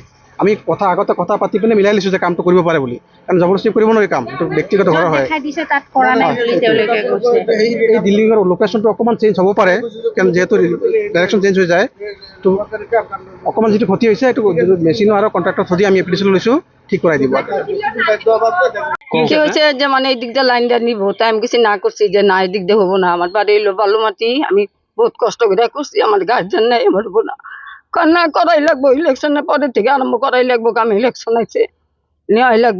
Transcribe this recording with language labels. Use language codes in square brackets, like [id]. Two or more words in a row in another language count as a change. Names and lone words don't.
[as] আমি আগতে কথা পাতি পিনে মিলাই লৈছোঁ যে কামটো কৰিব পাৰে বুলি, কাৰণ জবৰদস্তি কৰিব নোৱাৰি কাম, এইটো ব্যক্তিগত ঘৰ হয়। এই দিল্লীৰ লোকেশ্যনটো অকণমান চেঞ্জ হ'ব পাৰে, কাৰণ যিহেতু [en] direction change [as] হৈ যায়, তো অকণমান যিটো ক্ষতি হৈছে এইটো মেচিনো আৰু কণ্ট্ৰাক্টৰ থ্ৰু আমি এপ্লিকেশ্যন লৈছোঁ, ঠিক কৰাই দিব। [bn] কি হয়েছে যে মানে এই দিক দিয়ে লাইন দিয়ে নিব, তাই আমি কিছু না করছি যে না এই দিক দিয়ে হবো না, আমার বাড়ি এলো বালু মাটি, আমি বহুত কষ্ট করে করছি, আমার গার্জেন নেই, আমার হবো না, কান্না করাই লাগবো, ইলেকশনের পরের থেকে আরম্ভ করাই লাগবো, কাম ইলেকশন আছে নেওয়াই লাগবো।